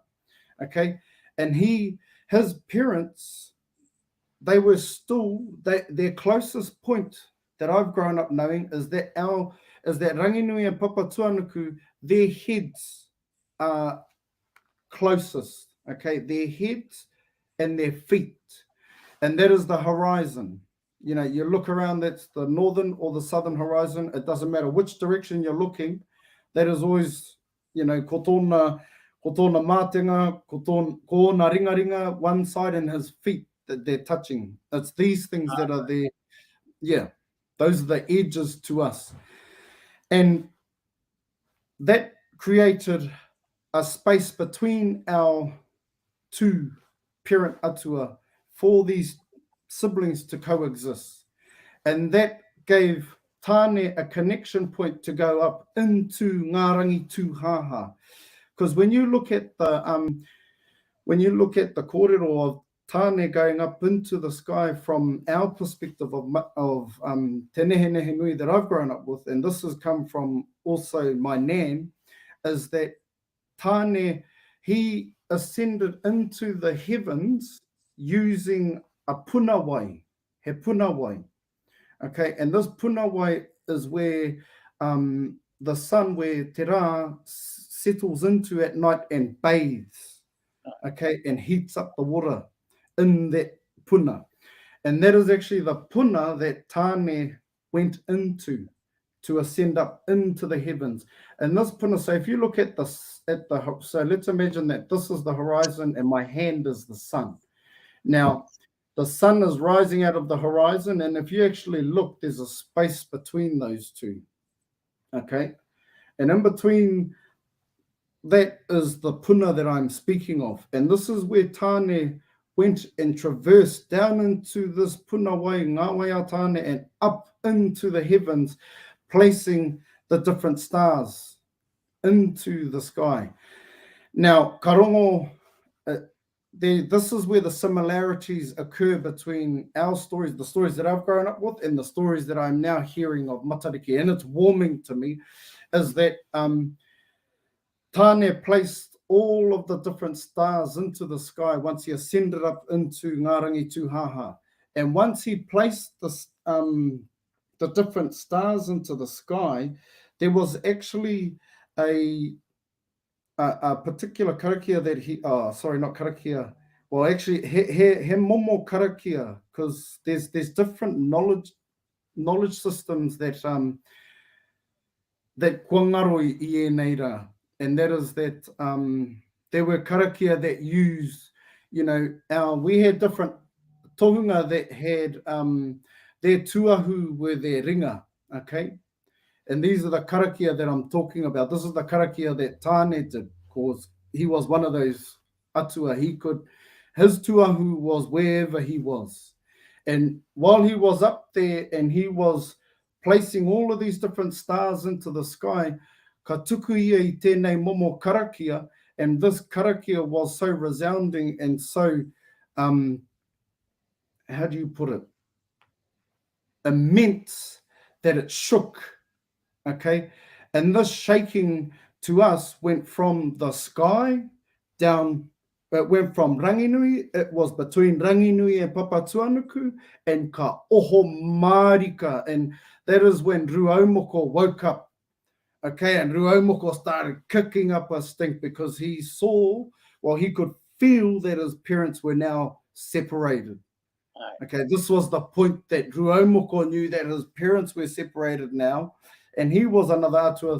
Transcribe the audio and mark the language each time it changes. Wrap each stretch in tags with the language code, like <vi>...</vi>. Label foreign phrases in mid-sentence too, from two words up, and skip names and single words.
<en>Okay, and his parents, they were still, their closest point that I've grown up knowing is that ranginui and papatuanuku, their heads are closest, okay, their heads and their feet, and that is the horizon. You look around, that's the northern or the southern horizon. It doesn't matter which direction you're looking, that is always,</en> <mi>ko tōna mātenga, ko tōna ringaringa,</mi> <en>one side, and his feet that they're touching. It's these things that are there. Yeah, those are the edges to us. And that created a space between our 2 parent atua for these siblings to coexist. And that gave Tāne a connection point to go up into</en> <mi>ngā rangi tūhaha.</mi> <en>Because when you look at when you look at the kōrero of tāne going up into the sky from our perspective of te Nehenehenui that I've grown up with, and this has come from also my nan, is that tāne, he ascended into the heavens using a</en> <mi>puna wai, he puna wai.</mi> <en>Okay, and this</en> <mi>puna wai</mi> <en>is where the sun, where te rā settles into at night and bathes, okay, and heats up the water in that puna. And that is actually the puna that tāne went into to ascend up into the heavens. And this puna, so if you look at so let's imagine that this is the horizon and my hand is the sun. Now, the sun is rising out of the horizon, and if you actually look, there's a space between those two, okay? And in between that is the puna that I'm speaking of. And this is where tāne went and traversed down into this</en> <mi>puna wai, ngā wai a tāne,</mi> <en>and up into the heavens, placing the different stars into the sky. Now,</en> <mi>ka rongo,</mi> <en>this is where the similarities occur between our stories, the stories that I've grown up with, and the stories that I'm now hearing of Matariki. And it's warming to me, is that tāne placed all of the different stars into the sky once he ascended up into Ngā Rangi Tūhaha. And once he placed the different stars into the sky, there was actually a particular karakia that not karakia. Well, actually,</en> <mi>he momo karakia,</mi> <en>because there's different knowledge systems that</en> <mi>kua ngaro I nei rā.</mi> <en>And that is that there were karakia that used, we had different tohunga that had their tuahu were their ringa, okay? And these are the karakia that I'm talking about. This is the karakia that tāne did, because he was one of those atua. His tuahu was wherever he was. And while he was up there and he was placing all of these different stars into the sky,</en> <mi>ka tuku ia I tēnei momo karakia,</mi> <en>and this karakia was so resounding and so, how do you put it, immense, that it shook, okay? And this shaking to us went from the sky down, it went from Ranginui, it was between Ranginui and Papatuanuku, and</en> <mi>ka oho marika,</mi> <en>and that is when Ruaumoko woke up. Okay, and Ruaumoko started kicking up a stink because he saw, he could feel that his parents were now separated. Okay, this was the point that Ruaumoko knew that his parents were separated now, and he was another atua.</en>